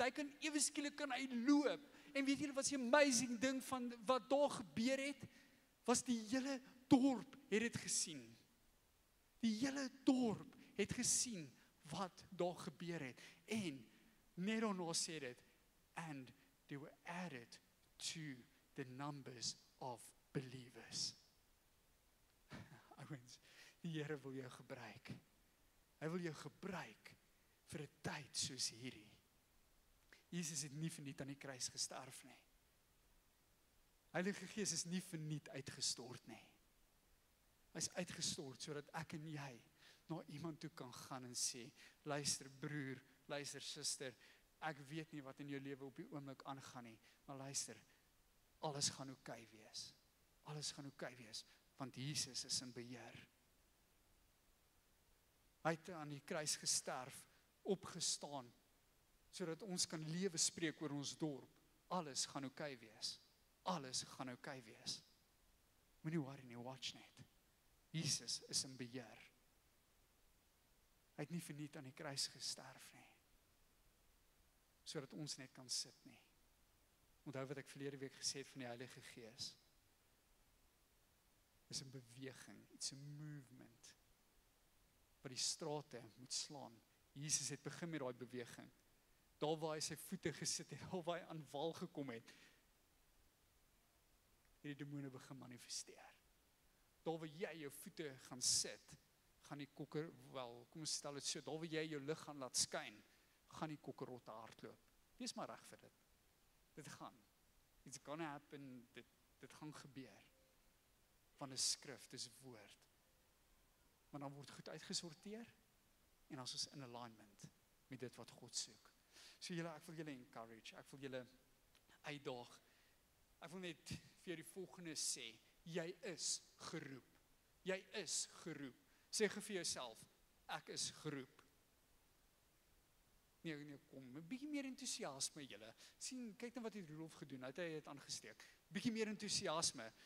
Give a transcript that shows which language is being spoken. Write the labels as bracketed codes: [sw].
[af] Hy kan ewe skielik kan hy loop. En weet julle wat 'n amazing ding van wat daar gebeur het? Was die hele dorp het dit gesien. Die hele dorp het gesien wat daar gebeur het. En net daarna sê dit, [en] and they were added to the numbers of believers. [af] Ouens, die Here wil jou gebruik. Hy wil jou gebruik vir 'n tyd soos hierdie. Jesus het nie verniet aan die kruis gesterf nie. Heilige Gees is nie verniet uitgestort nie. Hy is uitgestort sodat ek en jy na iemand toe kan gaan en sê, luister broer, luister suster, ek weet nie wat in jou lewe op die oomblik aangaan nie, maar luister, alles gaan oukei wees. Alles gaan oukei wees, want Jesus is in beheer. Hy het aan die kruis gesterf, opgestaan, sodat ons kan lewe spreek oor ons dorp. Alles gaan oukei wees. Alles gaan oukei wees. Moenie worry nie, watch net. Jesus is in beheer. Hy het nie verniet aan die kruis gesterf nie, sodat ons net kan sit nie. Onthou wat ek verlede week gesê het van die Heilige Gees. Is 'n beweging, [en] it's a movement, [af] wat die strate moet slaan. Jesus het begin met daai beweging. Daar waar hy sy voete gesit het, daar waar hy aan wal gekom het, die demone begin manifesteer. Daar waar jy jou voete gaan sit, gaan die kom ons stel dit so, daar waar jy jou lig gaan laat skyn, gaan die kokkerotte hardloop. Wees maar reg vir dit. Dit gaan. [en] It's gonna happen, [af] dit gaan gebeur. Van 'n skrif, dis woord. Maar dan word goed uitgesorteer, en as ons in alignment met dit wat God soek. So julle, ek wil julle encourage, ek wil julle uitdaag. Ek wil net vir jou die volgende sê, jy is geroep. Jy is geroep. Sê vir jouself, ek is geroep. Nee, kom, 'n bietjie meer entoesiasme julle. Sien, kyk net wat het Rudolf gedoen, hy het aangesteek. Bietjie meer entoesiasme.